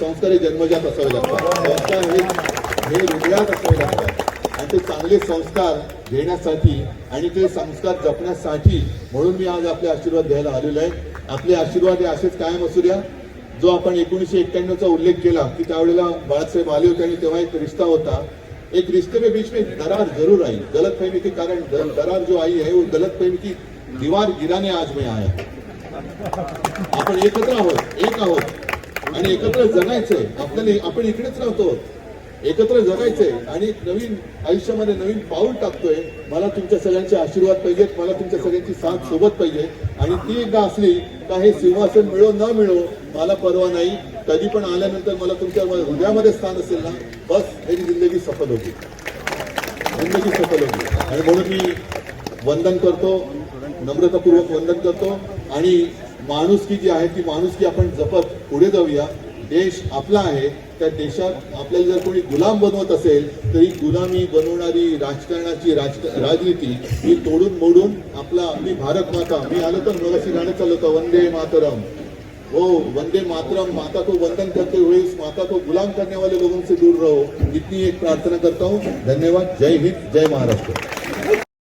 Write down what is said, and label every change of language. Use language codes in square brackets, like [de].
[mr] संस्कार हे जन्मजात असावे लागतात. संस्कार हे हृदयात असावे लागतात. आणि ते चांगले संस्कार घेण्यासाठी आणि ते संस्कार जपण्यासाठी म्हणून मी आज आपले आशीर्वाद घ्यायला आलेलो आहे. आपले आशीर्वाद हे असेच कायम असू द्या. जो आपण 1991चा उल्लेख केला की त्यावेळेला बाळासाहेब आले होते आणि तेव्हा एक रिश्ता होता. [hi] एक रिश्ते में बीच में दरार जरूर आई, गलतफहमी के कारण दरार जो आई है वो गलतफहमी की दीवार गिराने आज मैं आया. [mr] आपण एकत्र आहोत, एक आहोत आणि एकत्र जगायचंय. आपल्याला आपण इकडेच राहतो, एकत्र जगायचंय आणि नवीन आयुष्यामध्ये नवीन पाऊल टाकतोय. मला तुमच्या सगळ्यांचे आशीर्वाद पाहिजेत, मला तुमच्या सगळ्यांची साथ सोबत पाहिजे. आणि ती एकदा असली का हे सिंहासन मिळो न मिळो मला परवा नाही. कधी पण आल्यानंतर मला तुमच्या हृदयामध्ये स्थान असेल ना, [hi] बस मेरी जिंदगी सफल होगी, [mr] जिंदगी सफल होगी. आणि म्हणून मी वंदन करतो, नम्रतापूर्वक वंदन करतो. आणि माणुसकी जी आहे ती माणुसकी आपण जपत पुढे जाऊया. देश आपला आहे, त्या देशात आपल्याला जर कोणी गुलाम बनवत असेल तरी गुलामी बनवणारी राजकारणाची राजनीती ही तोडून मोडून आपला, मी भारत माता, मी आलो तर मगाशी गाणं चालू होतं वंदे मातरम, [hi] वो वंदे मातरम माता को वंदन करते हुए इस माता को गुलाम करने वाले लोगों से दूर रहो, इतनी एक प्रार्थना करता हूँ। धन्यवाद। जय हिंद, जय महाराष्ट्र।